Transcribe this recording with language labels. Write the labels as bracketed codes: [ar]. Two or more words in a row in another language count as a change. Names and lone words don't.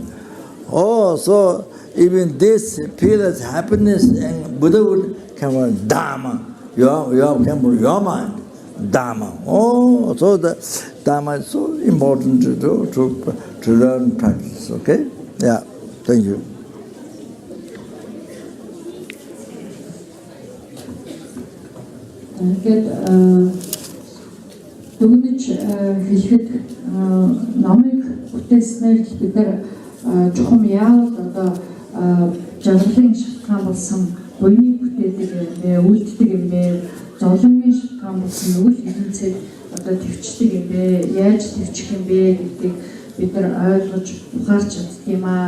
[en] So even this peerless happiness and Buddhahood come from Dharma. You come from your mind, Dharma. So the Dharma is so important to do, to learn practice. Okay? Yeah. Thank you. [mn] Дүгнэж хэлэхэд номыг бүтээснээр бид нар чухам яавал жаргалын шалтгаан болсон буйныг бүтээдэг юм бэ, үлддэг юм бэ, зовлонгийн шалтгаан болсон үйл хэвнэлцийг төвчдөг юм бэ, яаж төвчих юм бэ гэдгийг бид нар ойлгож ухаарч чаддаг юм аа.